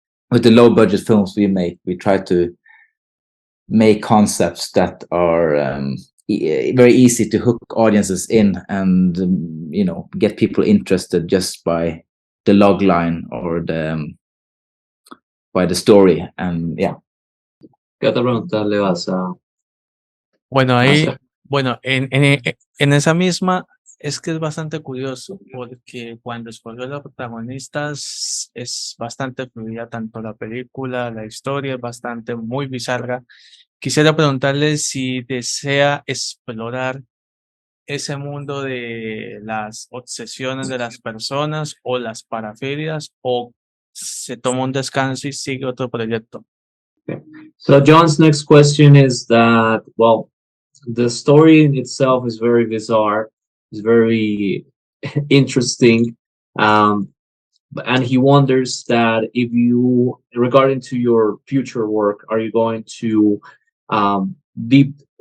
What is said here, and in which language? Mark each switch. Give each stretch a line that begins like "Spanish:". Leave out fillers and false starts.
English: With the low budget films we make, we try to make concepts that are very easy to hook audiences in, and get people interested just by the log line or by the story. And yeah.
Spanish: ¿Qué otra pregunta le vas a Bueno, ahí, hacer? bueno, en esa misma es que es bastante curioso porque cuando escogió los protagonistas es bastante fluida, tanto la película, la historia es bastante muy bizarra. Quisiera preguntarle si desea explorar ese mundo de las obsesiones de las personas o las parafilias, o se toma un descanso y sigue otro proyecto.
English: So John's next question is that, well, the story in itself is very bizarre, it's very interesting, and he wonders that if you, regarding to your future work, are you going to um, deep